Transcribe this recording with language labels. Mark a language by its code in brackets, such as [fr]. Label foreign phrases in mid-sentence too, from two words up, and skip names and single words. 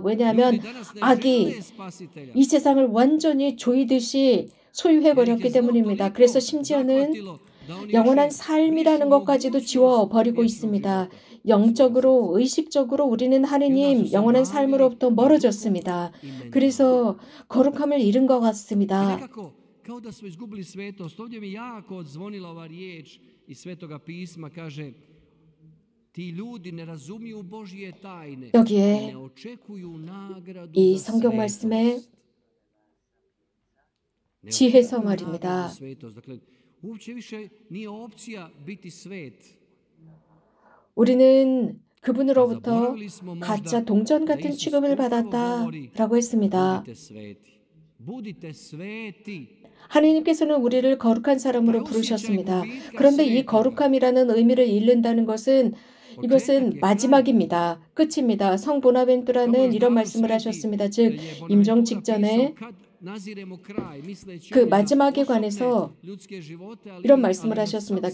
[ko] 왜냐하면 악이 이 세상을 완전히 조이듯이 소유해버렸기 때문입니다. 그래서 심지어는 영원한 삶이라는 것까지도 지워버리고 있습니다. 영적으로, 의식적으로 우리는 하느님 영원한 삶으로부터 멀어졌습니다. 그래서 거룩함을 잃은 것 같습니다. [hr] Kao da smo izgubili svetost. Ovdje mi jako odzvonila ova riječ iz Svetoga pisma, kaže ti ljudi ne razumiju Božje tajne i ne očekuju nagradu [ko] 이 [hr] za [ko] 성경 말씀에 지혜서 말입니다. [hr] Dakle, uopće više nije opcija biti svet. [ko] 우리는 그분으로부터 가짜 동전 같은 취급을 받았다라고 했습니다. [hr] Budite sveti. [ko] 하느님께서는 우리를 거룩한 사람으로 부르셨습니다. 그런데 이 거룩함이라는 의미를 잃는다는 것은 이것은 마지막입니다. 끝입니다. 성 보나벤투라는 이런 말씀을 하셨습니다. 즉 임종 직전에 그 마지막에 관해서 이런 말씀을 하셨습니다.